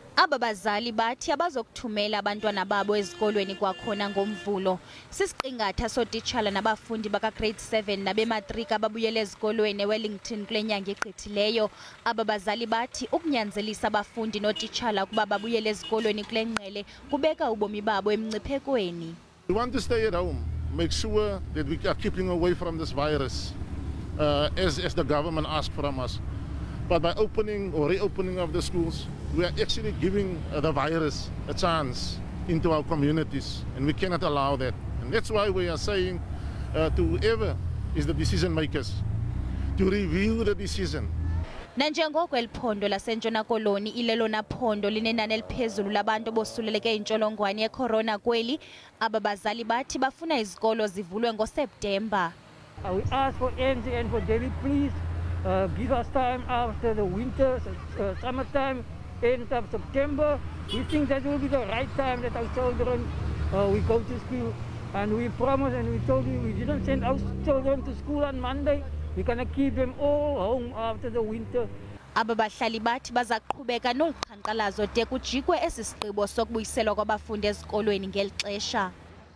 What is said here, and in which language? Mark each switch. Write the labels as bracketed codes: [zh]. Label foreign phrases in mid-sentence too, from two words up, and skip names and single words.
[xh] Abazali bathi abazokuthumela abantwana babo ezikolweni kwakhona ngoMvulo. Sisiqingatha sotitshala nabafundi baka grade 7 nabematrika ababuyele ezikolweni eWellington kule nyanga egqithileyo. Abazali bathi ukunyanzelisa abafundi notitshala ukuba babuyele ezikolweni kule ngqele kubeka ubomi babo emngciphekweni. [en] We want to stay at home, make sure that we are keeping away from this virus as the government asked from us. But by opening or reopening of the schools, we are actually giving the virus a chance into our communities, and we cannot allow that. And that's why we are saying to whoever is the decision makers to review the decision. Nanjengoko eliphondo laseNtshona Koloni ilelona phondo linenani eliphezulu labantu bosuleleke intsholongwane yecorona kweli, abazali bathi bafuna izikolo zivulwe ngoSeptemba. We ask for NG and for Delhi, please give us time after the winter, summertime, end of September. We think that will be the right time that our children we go to school. And we promised and we told you we didn't send our children to school on Monday. We're going to keep them all home after the winter. [xh] Abahlali bathi bazaqhubeka noluqhankqalazo de kujikwe esi sigqibo sokubuyisela kwabafundi ezikolweni ngeli xesha.